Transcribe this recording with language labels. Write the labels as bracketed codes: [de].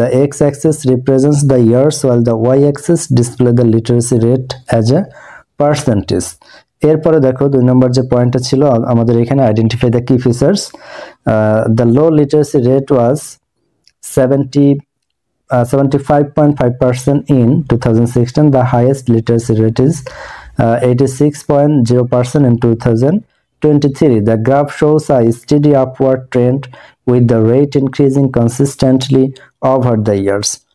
[en] The x-axis represents the years while the y-axis displays the literacy rate as a percentage. [bn] এরপরে দেখো 2 নম্বর যে পয়েন্টটা ছিল আমাদের এখানে [en] Identify the key features, the low literacy rate was 75.5% in 2016. The highest literacy rate is 86.0% in 2023. The graph shows a steady upward trend with the rate increasing consistently over the years.